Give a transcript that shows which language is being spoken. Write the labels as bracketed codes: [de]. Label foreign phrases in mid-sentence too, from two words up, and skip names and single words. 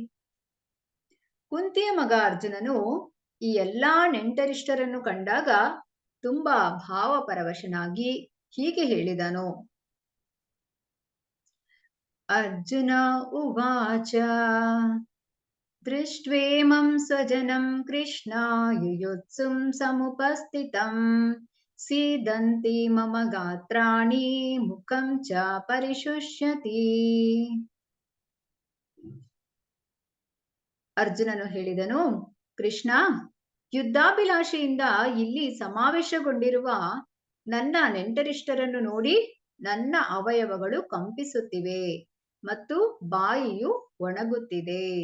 [kn] ಕುಂತಿಯ ಮಗ ಅರ್ಜುನನು ಈ ಎಲ್ಲಾ ನೆಂಟರಿಷ್ಟರನ್ನು ಕಂಡಾಗ ತುಂಬಾ ಭಾವಪರವಶನಾಗಿ ಹೀಗೆ ಹೇಳಿದನು. [sa] ಅರ್ಜುನ ಉವಾಚ ದೃಷ್ಟ್ವೇಮಂ ಸ್ವಜನಂ ಕೃಷ್ಣ ಯುಯುತ್ಸುಂ ಸಮುಪಸ್ಥಿತಂ ಸೀದಂತಿ ಮಮ ಗಾತ್ರಾಣಿ ಮುಖಂ ಚ ಪರಿಶುಷ್ಯತಿ. [kn] ಅರ್ಜುನನು ಹೇಳಿದನು, ಕೃಷ್ಣ, ಯುದ್ಧಾಭಿಲಾಷೆಯಿಂದ ಇಲ್ಲಿ ಸಮಾವೇಶಗೊಂಡಿರುವ ನನ್ನ ನೆಂಟರಿಷ್ಟರನ್ನು ನೋಡಿ ನನ್ನ ಅವಯವಗಳು ಕಂಪಿಸುತ್ತಿವೆ ಮತ್ತು ಬಾಯಿಯು ಒಣಗುತ್ತಿದೆ.